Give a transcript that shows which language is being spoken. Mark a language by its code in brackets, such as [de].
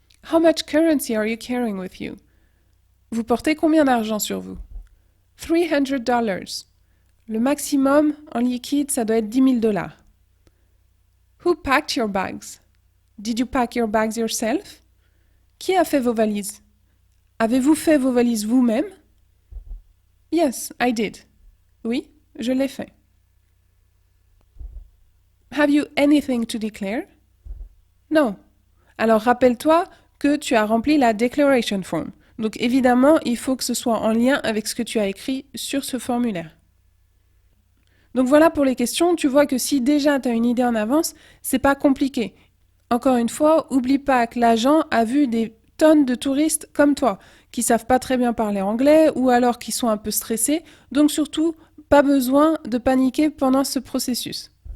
[en] How much currency are you carrying with you? [fr] Vous portez combien d'argent sur vous? $300. Le maximum en liquide, ça doit être $10,000. [en] Who packed your bags? Did you pack your bags yourself? [fr] Qui a fait vos valises? Avez-vous fait vos valises vous-même? [en] Yes, I did. [fr] Oui, je l'ai fait. [en] Have you anything to declare? No. [fr] Alors rappelle-toi que tu as rempli la [en] declaration form. [fr] Donc évidemment, il faut que ce soit en lien avec ce que tu as écrit sur ce formulaire. Donc voilà pour les questions, tu vois que si déjà tu as une idée en avance, c'est pas compliqué. Encore une fois, oublie pas que l'agent a vu des tonnes de touristes comme toi, qui savent pas très bien parler anglais ou alors qui sont un peu stressés, donc surtout pas besoin de paniquer pendant ce processus.